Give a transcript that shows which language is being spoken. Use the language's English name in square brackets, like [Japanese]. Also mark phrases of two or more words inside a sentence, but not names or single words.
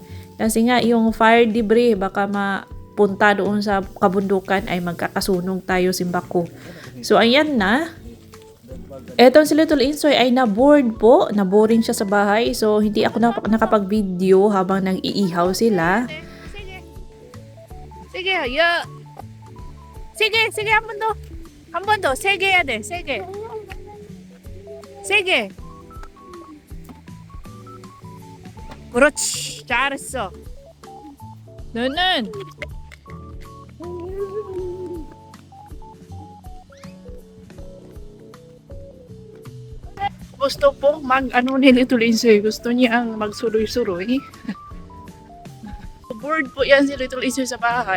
[Filipino] Kasi nga yung fire debris, baka mapunta doon sa kabundukan ay magkakasunog tayo simbako. So ayan na. Etong si Little Insoy ay na-bored po. Na-boring siya sa bahay. So, hindi ako nakapag-video habang nag-iihaw sila. Sige, ya. Sige, [Korean] 한 번 더. 한 번 더. 세 개 해야 돼. 세 개. 세 개. 그렇지. 잘했어. [Filipino] 너는 gusto po mag-ano ni Little Insoy. Gusto niya ang magsuroy-suroy. Bored po yan si Little Insoy sa bahay.